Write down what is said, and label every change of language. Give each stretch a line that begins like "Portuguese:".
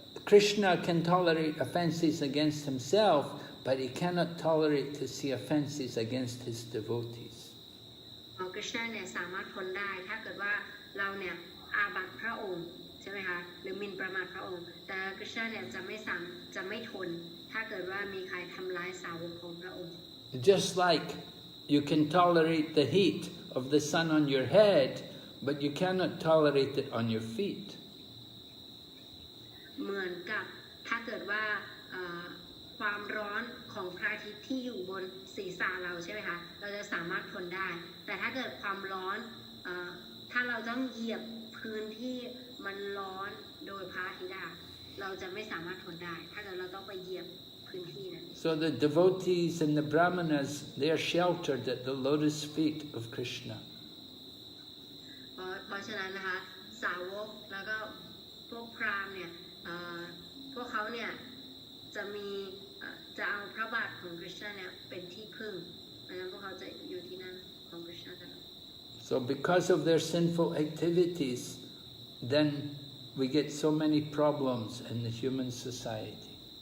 English: Krishna can tolerate offenses against himself, but he cannot tolerate to see offenses against his devotees.
Thai: Krishna เนี่ยสามารถทนได้ถ้าเกิดว่าเราเนี่ยอาบัติพระองค์ใช่ไหมคะหรือหมิ่นประมาทพระองค์แต่ Krishna เนี่ยจะไม่ทนถ้าเกิดว่ามีใครทำร้ายสาวกของพระองค์
English: Just like you can tolerate the heat of the sun on your head, but you cannot tolerate it on your feet.
Thai: เหมือนกับถ้าเกิดว่าความร้อนของพระอาทิตย์ที่อยู่บนศีรษะเราใช่ไหมคะเราจะสามารถทนได้แต่ถ้าเกิดความร้อนถ้าเราต้องเหยียบพื้นที่มันร้อนโดยพระอาทิตย์เราจะไม่สามารถทนได้ถ้าเกิดเราต้องไปเหยียบพื้นที่นั้น
English: So the devotees and the brahmanas, they are sheltered at the lotus feet of Krishna.
Thai: เพราะฉะนั้นนะคะสาวกแล้วก็พวกพราหมณ์เนี่ยพวกเขาเนี่ยจะเอาพระบาทของคริสต์เนี่ยเป็นที่พึ่งเพราะฉะนั้นพวกเขาจะอยู่ที่นั่นของคริสต์ตลอด
English: So because of their sinful activities, then we get so many problems in the human society.